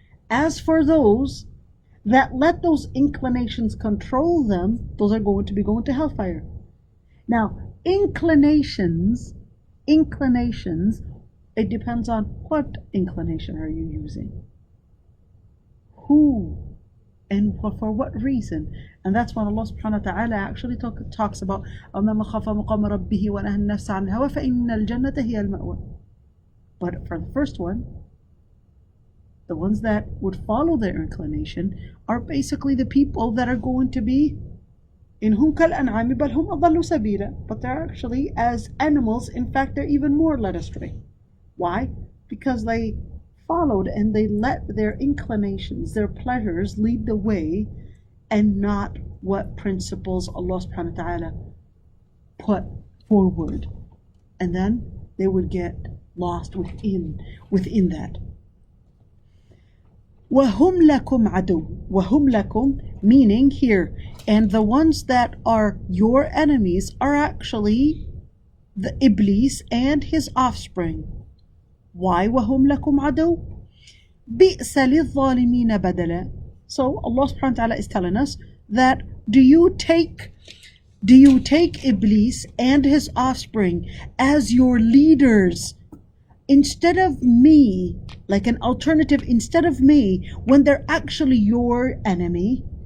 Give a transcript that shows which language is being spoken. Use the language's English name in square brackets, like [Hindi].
[English] As for those that let those inclinations control them, those are going to be going to hellfire. Now, inclinations, it depends on what inclination are you using, who, and for what reason. And that's when Allah subhanahu wa ta'ala actually talks about [Arabic] أَمَّا مَنْ خَافَ مَقَامَ رَبِّهِ وَنَهَى النَّفْسَ عَنِ الْهَوَى فَإِنَّ الْجَنَّةَ هِيَ الْمَأْوَى. [English] But for the first one, the ones that would follow their inclination are basically the people that are going to be [Arabic] إِنْهُمْ كَالْأَنْعَامِ بَلْ هُمْ أَضَلُّ سَبِيلًا. [English] But they're actually as animals. In fact, they're even more led astray. Why? Because they followed and they let their inclinations, their pleasures lead the way, and not what principles Allah subhanahu wa ta'ala put forward. And then they would get lost within that. [Arabic] وَهُمْ لَكُمْ عَدُوٌّ. وَهُمْ لَكُمْ, [English] meaning here, and the ones that are your enemies are actually the Iblis and his offspring. Why [Arabic] وَهُمْ لَكُمْ عَدُوٌّ؟ بِئْسَ لِلظَّالِمِينَ بَدَلًا. [English] So Allah subhanahu wa ta'ala is telling us that do you take Iblis and his offspring as your leaders instead of me, like an alternative instead of me, when they're actually your enemy?